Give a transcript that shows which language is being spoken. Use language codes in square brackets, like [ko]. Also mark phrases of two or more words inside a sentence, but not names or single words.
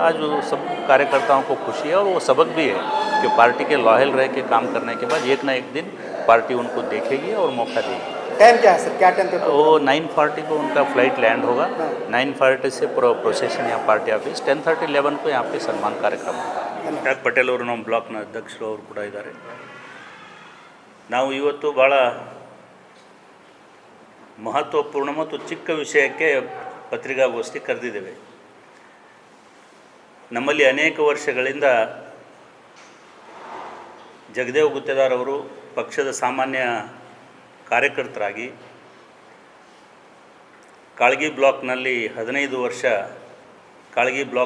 [hi] आज वो सब कार्यकर्ताओं को खुशी है और वो सबक भी है कि पार्टी के लॉयल रह के काम करने के बाद एक ना एक दिन पार्टी उनको देखेगी और मौका देगी। टाइम क्या है सर, क्या टाइम पे? वो 9:40 को उनका [en] flight land [hi] होगा। 9:40 से प्रोसेशन यहाँ [en] party office, [hi] 10:30 11 को यहाँ पे सम्मान कार्यक्रम होगा। [kn] ಡಾಕ್ಟರ್ ಪಟೇಲ್ ಅವರು ನಮ್ಮ ಬ್ಲಾಕ್ನ ಅಧ್ಯಕ್ಷರು ಅವರು ಕೂಡ ಇದ್ದಾರೆ। ನಾವು ಇವತ್ತು ಭಾಳ ಮಹತ್ವಪೂರ್ಣ ಮತ್ತು ಚಿಕ್ಕ ವಿಷಯಕ್ಕೆ ಪತ್ರಿಕಾಗೋಷ್ಠಿ ಕರೆದಿದ್ದೇವೆ। ನಮ್ಮಲ್ಲಿ ಅನೇಕ ವರ್ಷಗಳಿಂದ ಜಗದೇವ್ ಗುತ್ತೇದಾರ್ ಅವರು ಪಕ್ಷದ ಸಾಮಾನ್ಯ ಕಾರ್ಯಕರ್ತರಾಗಿ ಕಾಳಗಿ ಬ್ಲಾಕ್ನಲ್ಲಿ 15 ವರ್ಷ ಕಾಳಗಿ ಬ್ಲಾಕ್